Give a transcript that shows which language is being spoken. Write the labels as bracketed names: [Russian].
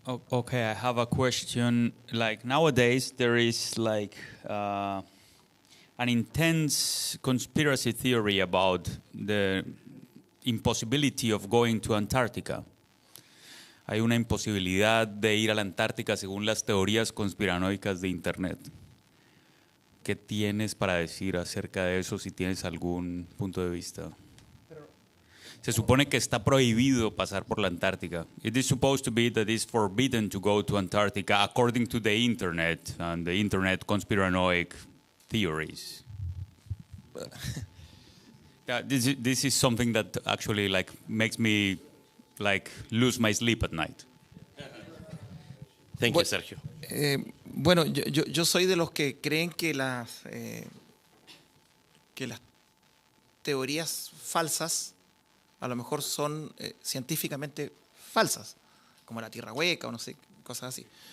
[English] Okay, I have a question. Like nowadays, there is like an intense conspiracy theory about the impossibility of going to Antarctica. [Spanish] Hay una imposibilidad de ir a la Antártica según las teorías conspiranoicas de Internet. ¿Qué tienes para decir acerca de eso, si tienes algún punto de vista? Se supone que está prohibido pasar por la Antártica. [English] It is supposed to be that it's forbidden to go to Antarctica according to the Internet and the Internet conspiranoic theories. Yeah, this is something that actually like makes me like lose my sleep at night. Thank you, Sergio. [Spanish] Bueno, yo soy de los que creen que las teorías falsas a lo mejor son científicamente falsas, como la tierra hueca o no sé, cosas así.